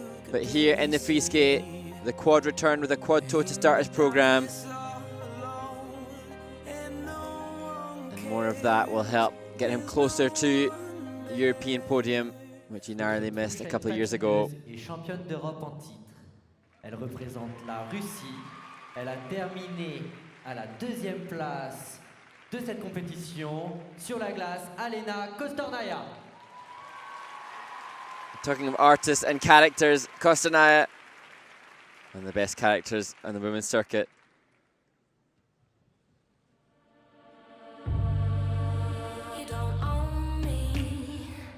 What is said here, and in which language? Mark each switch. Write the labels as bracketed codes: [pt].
[en] But here in the free skate, the quad returned with a quad toe to start his program. And more of that will help get him closer to European podium, which he narrowly missed a couple of years ago. [fr] Et championne d'Europe en titre. Elle représente la Russie. Elle a terminé à la 2e place de cette compétition. Sur la glace, Alena Kostornaia. [en] Talking of artists and characters, Kostornaia, one of the best characters on the women's circuit. You don't own me.